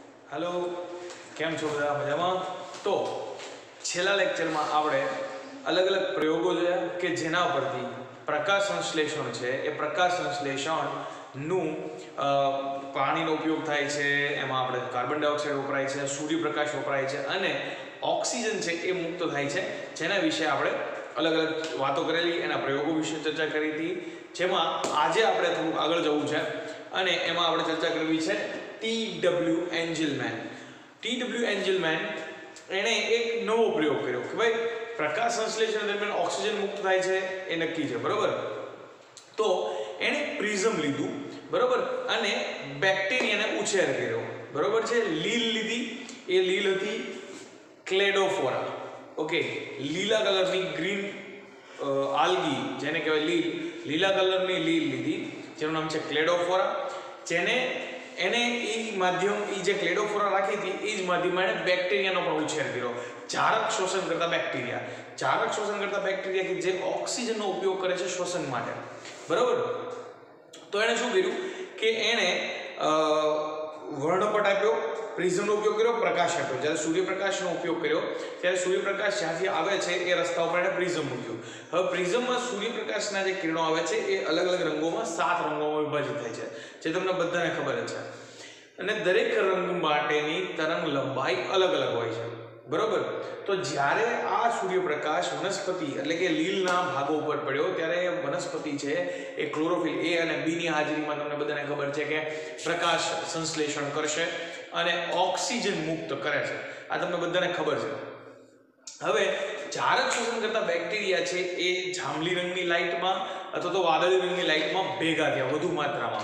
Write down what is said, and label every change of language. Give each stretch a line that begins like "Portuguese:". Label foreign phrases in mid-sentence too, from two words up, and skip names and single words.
Gujarati: હેલો કેમ છો બધા મજામાં। તો છેલ્લા લેક્ચરમાં આપણે અલગ અલગ પ્રયોગો જોયા કે જેના પરથી પ્રકાશ સંશ્લેષણ છે એ પ્રકાશ સંશ્લેષણનું પાણીનો ઉપયોગ થાય છે, એમાં આપણે
English: carbon dioxide
Gujarati: વપરાય છે, સૂર્યપ્રકાશ વપરાય છે અને ઑક્સિજન છે એ મુક્ત થાય છે, જેના વિષે આપણે અલગ અલગ વાતો કરેલી, એના પ્રયોગો વિષે ચર્ચા કરી થી। જેમાં આજે આપણે થોડું આગળ જવું છે અને એમાં આપણે ચર્ચા કરવી છે ટી.ડબ્લ્યૂ. એંજલમૈન। ટી.ડબ્લ્યૂ. એંજલમૈન એણે એક નવો પ્રયોગ કર્યો કે ભાઈ પ્રકાશ સંશ્લેષણ દરમિયાન ઑક્સિજન મુક્ત થાય છે એ નક્કી છે, બરોબર। તો એણે પ્રિજ્મ લીધું, બરોબર, અને બેક્ટેરિયાને ઉછેર કર્યો, બરોબર છે। લીલ લીધી, એ લીલ હતી ક્લેડોફોરા, ओके। લીલા કલરની
English: green algae
Gujarati: જેને કહેવાય લીલ, લીલા કલરની લીલ લીધી જેનું નામ છે ક્લેડોફોરા, જેને એને ઈ માધ્યમ ઈ જે ક્લેડોફોરા રાખી થી ઈ જ માધ્યમમાં એણે બેક્ટેરિયાનો પણ ઉછેર કર્યો। ચારક શોષણ કરતા બેક્ટેરિયા, ચારક શોષણ કરતા બેક્ટેરિયા કે જે ઑક્સિજનનો ઉપયોગ કરે છે શ્વસન માટે, બરોબર। તો એણે શું કર્યું કે એણે વર્ણપટ આપ્યો, પ્રિજ્મનો ઉપયોગ કર્યો, પ્રકાશ આપ્યો। જ્યારે સૂર્યપ્રકાશનો ઉપયોગ કર્યો ત્યારે સૂર્યપ્રકાશ જ્યાંથી આવે છે એ રસ્તા ઉપર એણે પ્રિજ્મ મૂક્યું। હવે પ્રિજ્મમાં સૂર્યપ્રકાશના જે કિરણો આવે છે એ અલગ અલગ રંગોમાં 7 રંગોમાં વિભાજિત થાય છે, જે તમને બધાને ખબર છે। અને દરેક રંગ માટેની તરંગ લંબાઈ અલગ અલગ હોય છે, બરોબર। તો જ્યારે આ સૂર્યપ્રકાશ વનસ્પતિ એટલે કે લીલના ભાગો પર પડ્યો ત્યારે વનસ્પતિ છે એ ક્લોરોફિલ એ અને બી ની હાજરીમાં તમને બધાને ખબર છે કે પ્રકાશ સંશ્લેષણ કરશે અને ઓક્સિજન મુક્ત કરે છે, આ તમને બધાને ખબર છે। હવે ચારક શોષણ કરતા બેક્ટેરિયા છે એ જાંબલી રંગની લાઇટમાં અથવા તો વાદળી રંગની લાઇટમાં ભેગા થયા વધુ માત્રામાં।